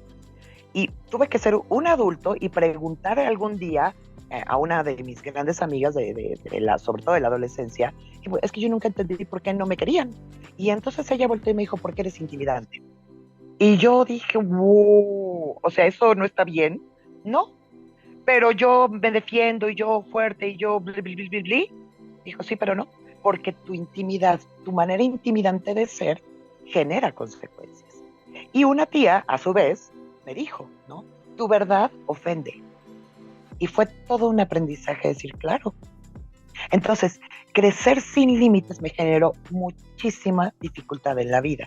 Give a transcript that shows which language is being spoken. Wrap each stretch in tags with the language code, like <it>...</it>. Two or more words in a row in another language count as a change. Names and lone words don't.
<es>Y tuve que ser un adulto y preguntar algún día a una de mis grandes amigas, sobre todo de la adolescencia, y es que yo nunca entendí por qué no me querían. Y entonces ella volteó y me dijo, ¿por qué eres intimidante? Y yo dije, wow, o sea, eso no está bien, ¿no? Pero yo me defiendo y yo fuerte y yo bli, bli, bli, bli, bli. Dijo, sí, pero no, porque tu intimidad, tu manera intimidante de ser genera consecuencias. Y una tía, a su vez, me dijo, ¿no? Tu verdad ofende. Y fue todo un aprendizaje decir, claro. Entonces, crecer sin límites me generó muchísima dificultad en la vida.</es>